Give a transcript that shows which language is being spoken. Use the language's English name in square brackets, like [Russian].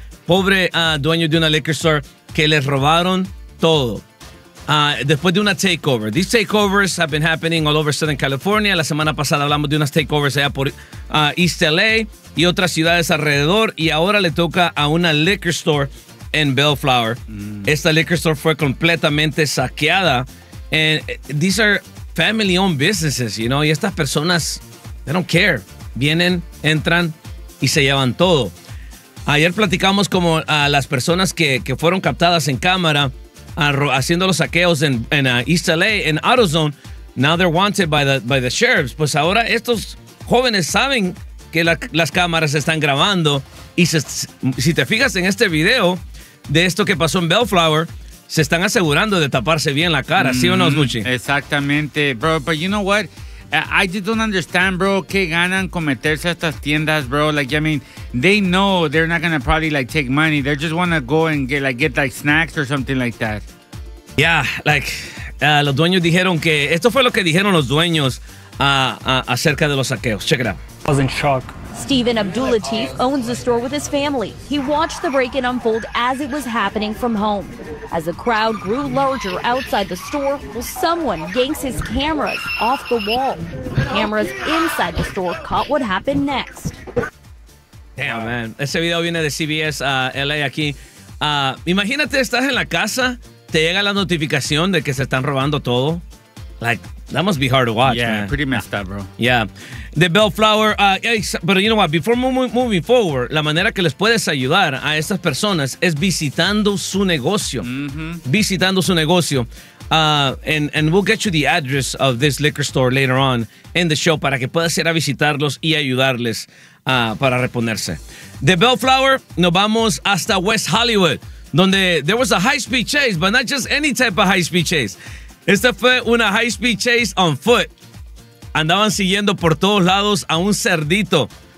[Spanish] Pobre dueño de una liquor store que les robaron todo. Después de una takeover. [English] These takeovers have been happening all over Southern California. [Spanish] La semana pasada hablamos de unas takeovers allá por East LA y otras ciudades alrededor. Y ahora le toca a una liquor store en Bellflower. Esta liquor store fue completamente saqueada. [English] And these are family-owned businesses, you know. [Spanish] Y estas personas, [English] they don't care. [Spanish] Vienen, entran y se llevan todo. Ayer platicamos como a las personas que fueron captadas en cámara haciendo los saqueos en East LA, en AutoZone. [English] Now they're wanted by the sheriffs. [Spanish] Pues ahora estos jóvenes saben que las cámaras están grabando. Y si te fijas en este video de esto que pasó en Bellflower, se están asegurando de taparse bien la cara, ¿sí o no, Gucci? [English] Exactamente, bro. But you know what? I just don't understand, bro, [Spanish] qué ganan con meterse a estas tiendas, [English] bro. Like, I mean, they know they're not going to probably, like, take money. They just want to go and get snacks or something like that. Yeah, like, [Spanish] los dueños dijeron que... Esto fue lo que dijeron los dueños acerca de los saqueos. [English] Check it out. I was in shock. Stephen Abdul-Latif owns the store with his family. He watched the break-in unfold as it was happening from home. As the crowd grew larger outside the store, well, someone yanks his cameras off the wall. Cameras inside the store caught what happened next. Damn, man. [Spanish] Ese video viene de CBS LA aquí. Imagínate, estás en la casa, te llega la notificación de que se están robando todo. [English] Like, that must be hard to watch, yeah, man. Yeah, pretty messed up, bro. Yeah. The Bellflower. But you know what? Before moving forward, la manera que les puedes ayudar a estas personas es visitando su negocio. Mm-hmm. [Spanish] Visitando su negocio. [English] And we'll get you the address of this liquor store later on in the show [Spanish] para que puedas ir a visitarlos y ayudarles para reponerse. [English] The Bellflower, [Spanish] nos vamos hasta [English] West Hollywood, donde there was a high-speed chase, but not just any type of high-speed chase. [Spanish] Esta fue una [English] high-speed chase on foot. [Spanish] Andaban siguiendo por todos lados a un cerdito.